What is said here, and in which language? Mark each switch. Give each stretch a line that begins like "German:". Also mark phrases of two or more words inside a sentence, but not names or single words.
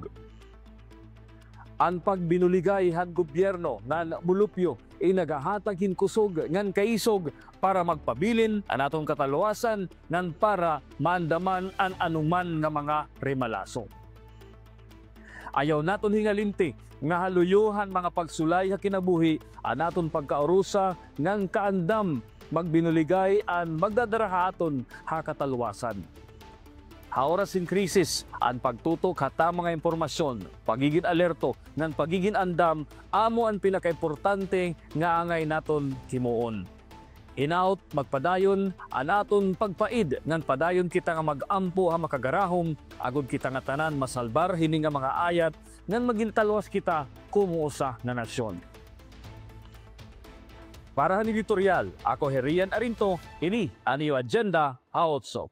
Waray: Ang pagbinuligay han gobyerno nga mulupyo nagahatag hin kusog ngan kaisog para magpabilin ang atong kataluwasan ngan para maandaman ang anuman nga mga remalaso. Ayaw naton hingalinti nga haluyuhan mga pagsulay ha kinabuhi ang aton pagkaurusa ngan kaandam magbinuligay ang magdadaraha aton ha kataluwasan. Haoras in krisis, ang pagtutok hata mga impormasyon, pagiging alerto ngan pagiging andam amo ang pinakaimportante nga angay naton himuon. Hinaut magpadayon ang aton pagpaid ngan padayon kita nga magampo ha makagarahom agud kita nga tanan masalbar hini nga mga ayat ngan magintalwas kita kumuusa na nasyon. Para ni editorial, ako Herian Arinto, ini ang iyo agenda haotso.